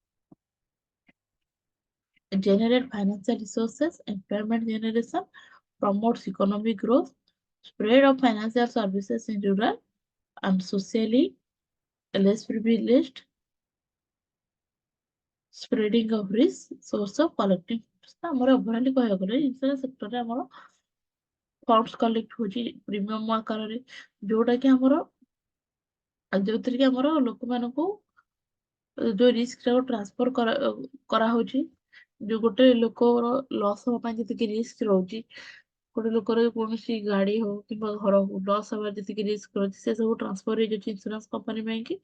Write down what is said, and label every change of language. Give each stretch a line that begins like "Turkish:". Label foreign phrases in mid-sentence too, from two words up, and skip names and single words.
English: generate financial resources, employment generation, promotes economic growth, spread of financial services in rural and socially less privileged, spreading of risk, source of collecting funds।
Odia: ତ ଆମର ଓଭରାଲି କହିବାକୁ ଗଲେ
English: insurance sector
Odia: ଆମର
English: funds collect
Odia: ହଉଛି ପ୍ରିମିୟମ ଆକାରରେ, ଯୋଉଟା କି ଆମର ଯୋଉଥିରେ କି ଆମର ଲୋକମାନଙ୍କୁ ଯୋଉ ରିସ୍କ ଟାକୁ ଟ୍ରାନ୍ସଫର କରାହଉଛି, ଯୋଉ ଗୋଟେ ଲୋକର ଲସ୍ ହବା ପାଇଁ ଯେତିକି ରିସ୍କ ରହୁଛି, ଗୋଟେ ଲୋକର କୌଣସି ଗାଡି ହଉ କିମ୍ବା ଘର ହଉ ଲସ୍ ହବାର ଯେତିକି ରିସ୍କ ରହୁଛି ସେ ସବୁ ଟ୍ରାନ୍ସଫର ହେଇଯାଉଛି
English: insurance company
Odia: ପାଇଁ କି।